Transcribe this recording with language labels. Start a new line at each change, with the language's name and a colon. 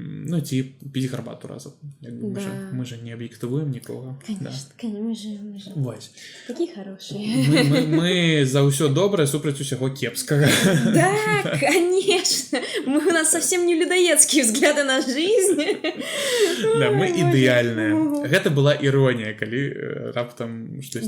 Belarusian: Ну, ці піць гарбату разам. Мы же не аб'ектывуем нікога.
Russian: Конечно, мы же.
Belarusian: Вось.
Russian: Какие хорошие.
Belarusian: Мы за ўсё добрае супраць усяго кепскага.
Russian: Да, конечно. У нас совсем не людоедские взгляды на жизнь.
Belarusian: Да, мы ідэальныя. Гэта была іронія, калі раптам штосьці